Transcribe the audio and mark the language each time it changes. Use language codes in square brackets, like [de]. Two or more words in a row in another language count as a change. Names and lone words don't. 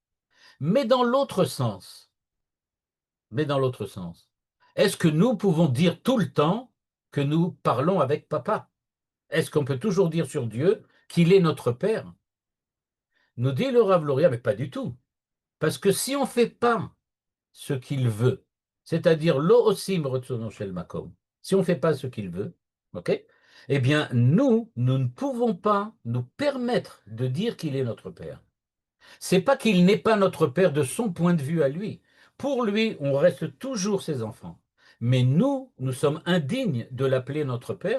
[fr] Mais dans l'autre sens, mais dans l'autre sens. Est-ce que nous pouvons dire tout le temps que nous parlons avec papa? Est-ce qu'on peut toujours dire sur Dieu qu'il est notre Père? Nous dit le Rav Luria, mais pas du tout. Parce que si on ne fait pas ce qu'il veut, c'est-à-dire [he] לא עושים רצונו של מקום, [fr] si on ne fait pas ce qu'il veut, ok, eh bien nous ne pouvons pas nous permettre de dire qu'il est notre Père. C'est pas qu'il n'est pas notre Père de son point de vue à lui. Pour lui, on reste toujours ses enfants. Mais nous sommes indignes de l'appeler notre Père.